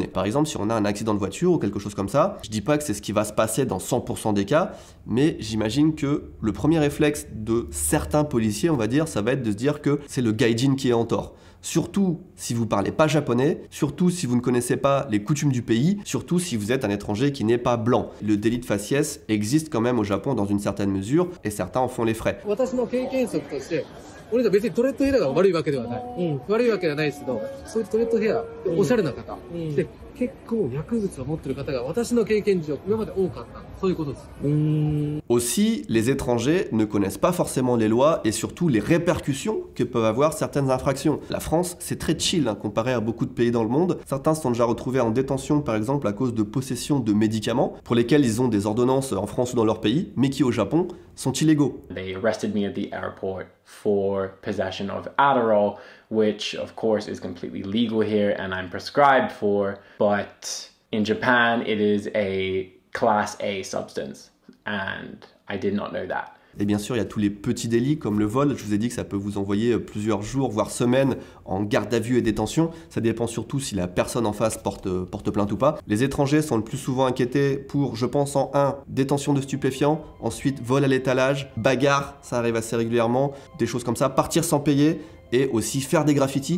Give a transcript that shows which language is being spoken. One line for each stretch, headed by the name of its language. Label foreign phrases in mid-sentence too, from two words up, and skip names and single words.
French: Par exemple, si on a un accident de voiture ou quelque chose comme ça, je dis pas que c'est ce qui va se passer dans 100% des cas, mais j'imagine que le premier réflexe de certains policiers, on va dire, ça va être de se dire que c'est le gaijin qui est en tort. Surtout si vous parlez pas japonais, surtout si vous ne connaissez pas les coutumes du pays, surtout si vous êtes un étranger qui n'est pas blanc. Le délit de faciès existe quand même au Japon dans une certaine mesure, et certains en font les frais.
Japanese: 俺ら別にトレッドヘアが悪いわけではない。悪いわけではないですけど、そういうトレッドヘア、おしゃれな方。で、結構薬物を持ってる方が私の経験上今まで多かった。そういうことです。
French: Aussi, les étrangers ne connaissent pas forcément les lois et surtout les répercussions que peuvent avoir certaines infractions. La France, c'est très chill comparé à beaucoup de pays dans le monde. Certains se sont déjà retrouvés en détention par exemple à cause de possession de médicaments pour lesquels ils ont des ordonnances en France ou dans leur pays, mais qui au Japon sont illégaux.
English: They arrested me at the airport for possession of Adderall, which of course is completely legal here and I'm prescribed for, but in Japan it is a Class A substance and I did not know that.
French: Et bien sûr, il y a tous les petits délits comme le vol. Je vous ai dit que ça peut vous envoyer plusieurs jours, voire semaines en garde à vue et détention. Ça dépend surtout si la personne en face porte plainte ou pas. Les étrangers sont le plus souvent inquiétés pour, je pense, en 1, détention de stupéfiants, ensuite vol à l'étalage, bagarre, ça arrive assez régulièrement, des choses comme ça, partir sans payer, et aussi faire des graffitis.